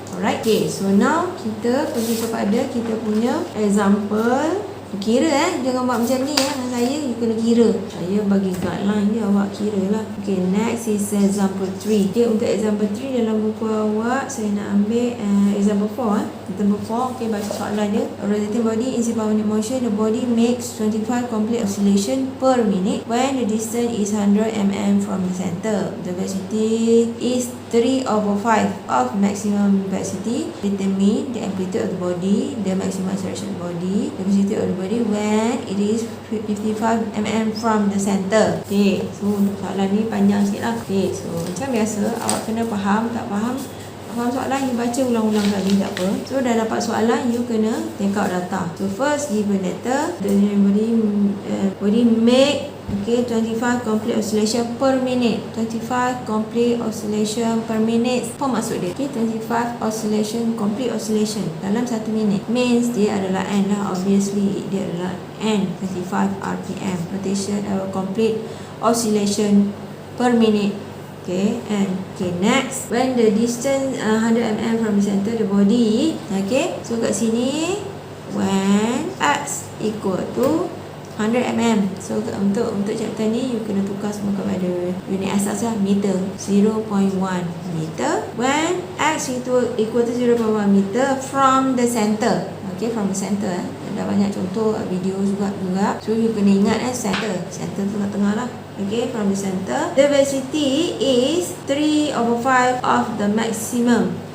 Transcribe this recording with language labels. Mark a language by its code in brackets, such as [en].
[ms] Alright, okay, so now kita pergi kepada kita punya example. Kira jangan buat macam ni dengan saya, you kena kira. Saya bagi guideline je, awak kira lah. Okay, next is example 3. Okay, untuk example 3 dalam buku awak saya nak ambil example 4. Example 4, okay, baca soalan dia. [en] A rotating body in harmonic motion, the body makes 25 complete oscillation per minute when the distance is 100 mm from the center. The velocity is 3/5 of maximum velocity. Determine the amplitude of the body, the maximum acceleration of the body, the velocity of the body when it is 55 mm from the center. [ms] Okay, so untuk soalan ni panjang sikit lah. Okay, so macam biasa awak kena faham. Tak faham soalan, you baca ulang-ulang kali, tak apa. So dah dapat soalan, you kena [en] take out data. So first given data, the body make 25 complete oscillation per minute. 25 complete oscillation per minute. [ms] Apa maksud dia? [en] 25 oscillation, complete oscillation [ms] dalam 1 minit. Means dia adalah N lah. Obviously dia adalah N, 25 RPM. [en] Rotation complete oscillation per minute. Okay, and next, when the distance 100 mm from the center the body. Okay, so [ms] kat sini [en] when x equal to 100 mm. [ms] So untuk chapter ni you kena tukar semua kepada unit asas lah, meter, 0.1 meter. [en] When x equal to 0.1 meter from the center. Okay, from the center. [ms] Ada banyak contoh video juga. So you kena ingat center tu tengah lah. [en] Okay, from the center, the velocity is 3/5 of the maximum.